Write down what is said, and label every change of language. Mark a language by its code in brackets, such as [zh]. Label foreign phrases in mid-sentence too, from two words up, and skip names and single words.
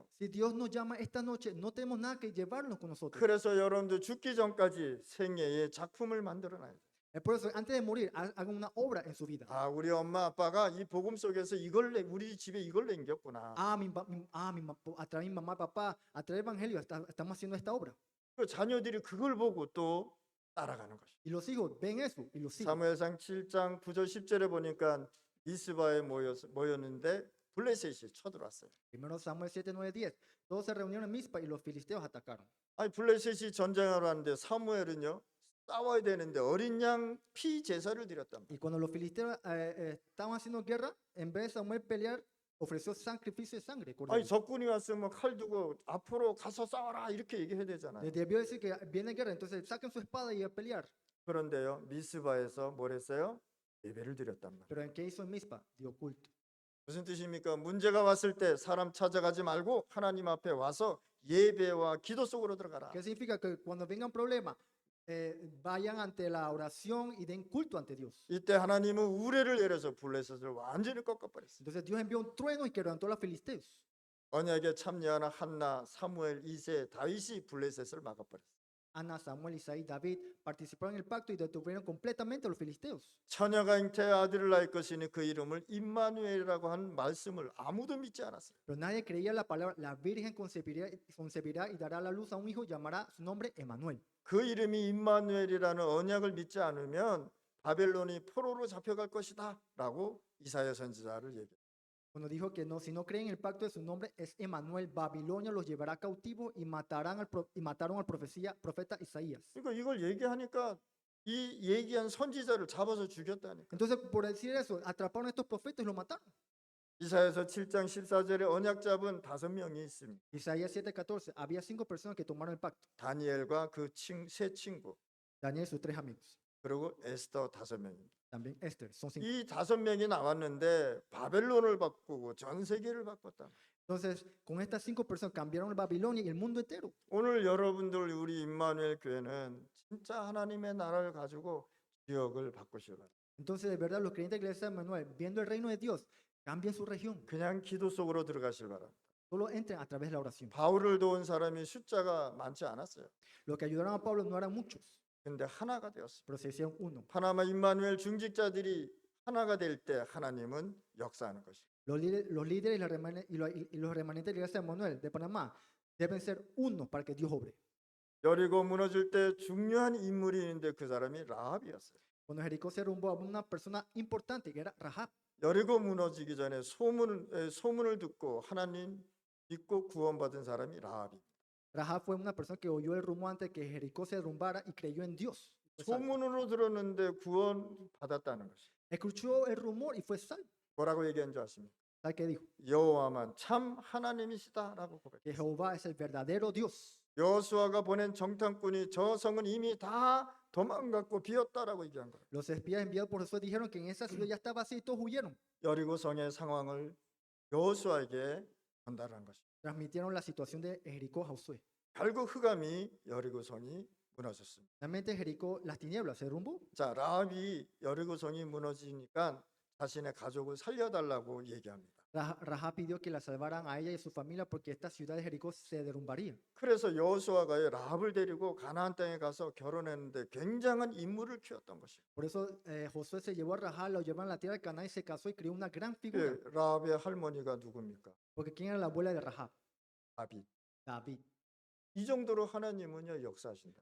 [es] Si Dios nos llama esta noche, no tenemos nada que llevarnos con nosotros. [ko] 그래서 여러분들 죽기 전까지 생애의 작품을 만들어놔야 돼요. [es] Es por eso, antes de morir, hagan una obra en su vida. [ko] 아, 우리 엄마 아빠가 이 복음 속에서 우리 집에 이걸 남겼구나. [es] A través de mi mamá, papá, a través del evangelio, estamos haciendo esta obra. [ko] 그 자녀들이 그걸 보고 또 따라가는 것이. [es] Y los hijos ven eso y lo siguen. [ko] 사무엘상 7장 9절 10절에 보니까 미스바에 모였는데 블레셋이 쳐들어왔어요. [es] Primero Samuel 7, 9, 10. Todos se reunieron en Mizpa y los filisteos atacaron. [ko] 아니 블레셋이 전쟁하러 왔는데 사무엘은요 싸워야 되는데 어린 양 피 제사를 드렸단 말이에요. [es] Y cuando los filisteos estaban haciendo guerra, en vez de Samuel pelear, ofreció sacrificio de sangre. [ko] 아니 적군이 왔으면 칼 두고 앞으로 가서 싸워라 이렇게 얘기해야 되잖아요. [es] Les debió decir que viene guerra, entonces saquen su espada y a pelear. [ko] 그런데요 미스바에서 뭘 했어요? 예배를 드렸단 말이에요. [es] Pero ¿en qué hizo en Mizpa? Dio culto. [ko] 무슨 뜻입니까? 문제가 왔을 때 사람 찾아가지 말고 하나님 앞에 와서 예배와 기도 속으로 들어가라. [es] ¿Qué significa? Que cuando vengan problemas, vayan ante la oración y den culto ante Dios. [ko] 이때 하나님은 우레를 내려서 블레셋을 완전히 꺾어버렸어요. [es] Entonces Dios envió un trueno y quebrantó a los filisteos. [ko] 언약에 참여하는 한나, 사무엘, 이세, 다윗이 블레셋을 막아버렸어요. [es] Ana, Samuel, Isaí, David participaron en el pacto y detuvieron completamente a los filisteos. [ko] 처녀가 잉태의 아들을 낳을 것이니 그 이름을 임마누엘이라고 한 말씀을 아무도 믿지 않았어요. [es] Pero nadie creía la palabra, la Virgen concebirá y dará a la luz a un hijo, llamará su nombre Emanuel. [ko] 그 이름이 임마누엘이라는 언약을 믿지 않으면 바벨론이 포로로 잡혀갈 것이다 라고 이사야 선지자를 얘기해요. [es] Cuando dijo que no, si no creen en el pacto de su nombre es Emanuel, Babilonia los llevará cautivos y mataron al profeta Isaías. [ko] 그러니까 이걸 얘기하니까 이 얘기한 선지자를 잡아서 죽였다니까. [es] Entonces, por decir eso, atraparon a estos profetas y los mataron. [ko] 이사야서 7장 14절에 언약 잡은 5명이 있습니다. [es] Isaías 7:14, había 5 personas que tomaron el pacto. [ko] 다니엘과 그 세 친구 [es] Daniel y sus 3 amigos. [ko] 그리고 에스더 5명입니다. [es] También Esther, son 5. [ko] 이 5명이 나왔는데 바벨론을 바꾸고 전 세계를 바꿨다. [es] Entonces, con estas 5 personas cambiaron Babilonia y el mundo entero. [ko] 오늘 여러분들 우리 임마누엘 교회는 진짜 하나님의 나라를 가지고 지역을 바꾸시기 바랍니다. [es] Entonces, de verdad, los creyentes de la iglesia de Manuel, viendo el reino de Dios, cambien su región. [ko] 그냥 기도 속으로 들어가시기 바랍니다. [es] Solo entren a través de la oración. [ko] 바울을 도운 사람이 숫자가 많지 않았어요. [es] Los que ayudaron a Pablo no eran muchos, [ko] 근데 하나가 되었어요. [es] pero se hicieron uno. [ko] 파나마 임마누엘 중직자들이 하나가 될 때 하나님은 역사하는 것이에요. [es] Los líderes y los remanentes de la iglesia de Manuel de Panamá deben ser uno para que Dios obre. [ko] 여리고 무너질 때 중요한 인물이 있는데 그 사람이 라합이었어요. [es] Cuando Jericó se derrumbó, había una persona importante que era Rahab. [ko] 여리고 무너지기 전에 소문을 듣고 하나님 믿고 구원받은 사람이 라합이. [es] Rahab fue una persona que oyó el rumor antes de que Jericó se derrumbara y creyó en Dios. Fue salvo. [ko] 소문으로 들었는데 구원 받았다는 것이. [es] Escuchó el rumor y fue salvo. [ko] 뭐라고 얘기한 줄 아십니까? [es] ¿Sabe qué dijo? [ko] 여호와만 참 하나님이시다라고 [es] Que [ko] 고백했어요. [es] Jehová es el verdadero Dios. [ko] 여호수아가 보낸 정탐꾼이 저 성은 이미 다 도망갔고 비었다라고 얘기한 거예요. [es] Los espías enviados por Josué dijeron que en esa ciudad ya estaba así y todos huyeron. [ko] 여리고 성의 상황을 여호수아에게 전달한 것입니다. [es] Transmitieron la situación de Jericó a Josué. [ko] 결국 흑암이 여리고 성이 무너졌습니다. [es] Realmente Jericó, las tinieblas se derrumbó. [ko] 자, 라합이 여리고 성이 무너지니까 자신의 가족을 살려달라고 얘기합니다. [es] Rahab pidió que la salvaran a ella y a su familia porque esta ciudad de Jericó se derrumbaría. [ko] 그래서 여호수아가 라합을 데리고 가나안 땅에 가서 결혼했는데 굉장한 인물을 키웠던 것이에요. [es] Por eso Josué se llevó a Rahab, lo llevaron a la tierra de Canaán y se casó y crió una gran figura. [ko] 그 라합의 할머니가 누굽니까? [es] Porque ¿quién era la abuela de Rahab? [ko] 다윗. [es] David. [ko] 이 정도로 하나님은요 역사하신다.